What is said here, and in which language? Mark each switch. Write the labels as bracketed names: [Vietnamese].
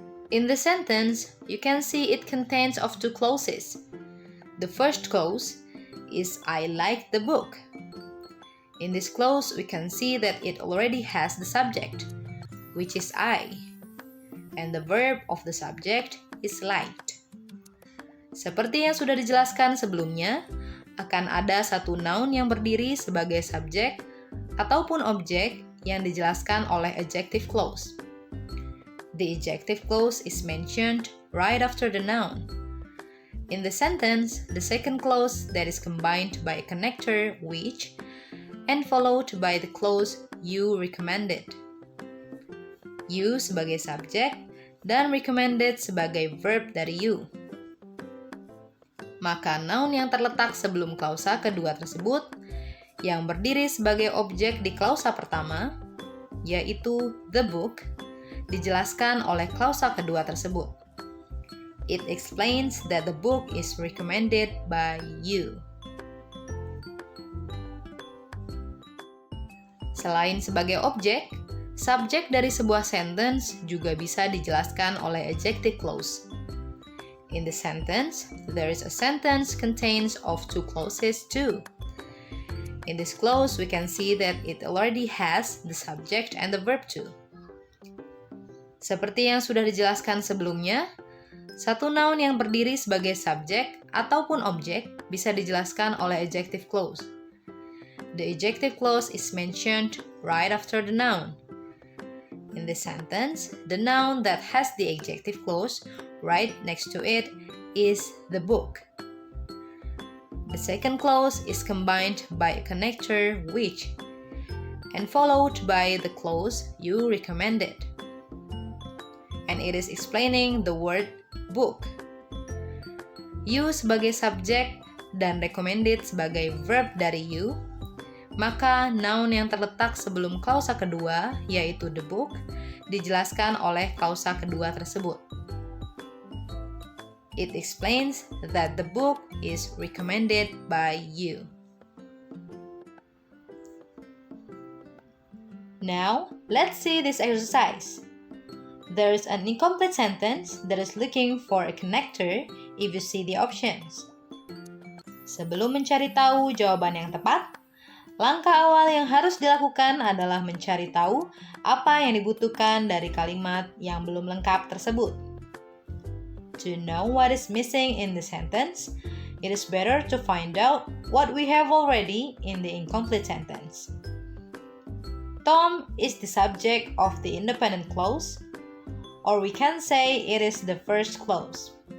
[English] In the sentence, you can see it contains of two clauses. The first clause is I like the book. In this clause, we can see that it already has the subject, which is I, and the verb of the subject is liked. [Indonesian] Seperti yang sudah dijelaskan sebelumnya, akan ada satu noun yang berdiri sebagai subjek ataupun objek yang dijelaskan oleh adjective clause. [English] The adjective clause is mentioned right after the noun. In the sentence, the second clause that is combined by a connector which and followed by the clause you recommended. [Indonesian] You sebagai subjek dan recommended sebagai verb dari you. Maka noun yang terletak sebelum klausa kedua tersebut yang berdiri sebagai objek di klausa pertama, yaitu [English] the book, [Indonesian] dijelaskan oleh klausa kedua tersebut. [English] It explains that the book is recommended by you. [Indonesian] Selain sebagai objek, subjek dari sebuah sentence juga bisa dijelaskan oleh adjective clause. [English] In the sentence, there is a sentence contains of two clauses too. In this clause, we can see that it already has the subject and the verb too. [Indonesian] Seperti yang sudah dijelaskan sebelumnya, satu noun yang berdiri sebagai subjek ataupun objek bisa dijelaskan oleh adjective clause. [English] The adjective clause is mentioned right after the noun. In this sentence, the noun that has the adjective clause right next to it is the book. The second clause is combined by a connector which and followed by the clause you recommended. And it is explaining the word book. [Indonesian] You sebagai subjek dan recommended sebagai verb dari you, maka noun yang terletak sebelum klausa kedua, yaitu [English] the book, [Indonesian] dijelaskan oleh klausa kedua tersebut. [English] It explains that the book is recommended by you. Now, let's see this exercise. There is an incomplete sentence that is looking for a connector if you see the options. [Indonesian] Sebelum mencari tahu jawaban yang tepat, langkah awal yang harus dilakukan adalah mencari tahu apa yang dibutuhkan dari kalimat yang belum lengkap tersebut. [English] To know what is missing in the sentence, it is better to find out what we have already in the incomplete sentence. Tom is the subject of the independent clause, or we can say it is the first clause.